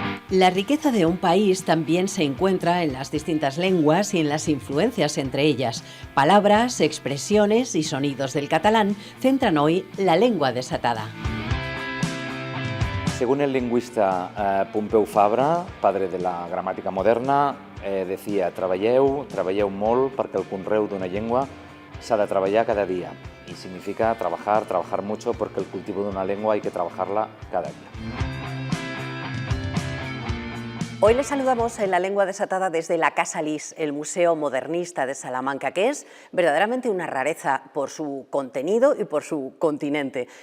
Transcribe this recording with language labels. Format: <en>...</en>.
<es>La riqueza de un país también se encuentra en las distintas lenguas y en las influencias entre ellas. Palabras, expresiones y sonidos del catalán centran hoy la lengua desatada. Según el lingüista Pompeu Fabra, padre de la gramática moderna, decía:</es> <ca>treballeu molt perquè el conreu d'una llengua s'ha de treballar cada día.</ca> <es>Y significa trabajar mucho, porque el cultivo de una lengua hay que trabajarla cada día. Hoy les saludamos en La Lengua Desatada desde la Casa Lis, el Museo Modernista de Salamanca, que es verdaderamente una rareza por su contenido y por su continente.</es>